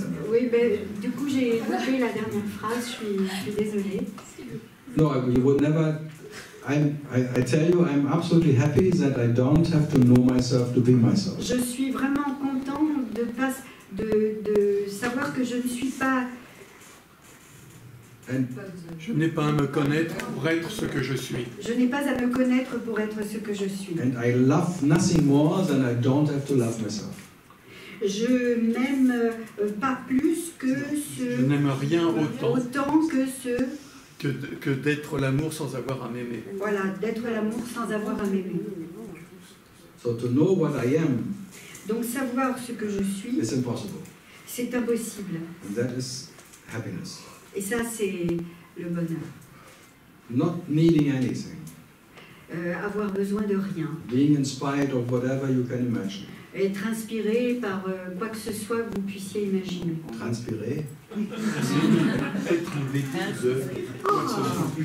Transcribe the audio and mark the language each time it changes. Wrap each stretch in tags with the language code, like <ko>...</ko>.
<fr>Oui, ben, du coup j'ai loupé la dernière phrase, je suis désolée.</fr> <en>No, you would never. I tell you, I'm absolutely happy that I don't have to know myself to be myself.</en> <fr>Je suis vraiment content de savoir que je ne suis pas. Je n'ai pas à me connaître pour être ce que je suis. Je n'ai pas à me connaître pour être ce que je suis.</fr> <en>And I love nothing more than I don't have to love myself.</en> <fr>Je n'aime pas plus que ce. Je n'aime rien autant que ce. Que d'être l'amour sans avoir à m'aimer. Voilà, d'être l'amour sans avoir à m'aimer.</fr> <en>So to know what I am.</en> <fr>Donc savoir ce que je suis.</fr> <en>It's impossible.</en> <fr>C'est impossible.</fr> <en>And that is happiness.</en> <fr>Et ça, c'est le bonheur.</fr> <en>Not needing anything.</en> <fr>Avoir besoin de rien.</fr> <en>Being in spite of whatever you can imagine.</en> <fr>Être inspiré par quoi que ce soit que vous puissiez imaginer. Transpirer. Être en dépit de quoi que ce soit.</fr>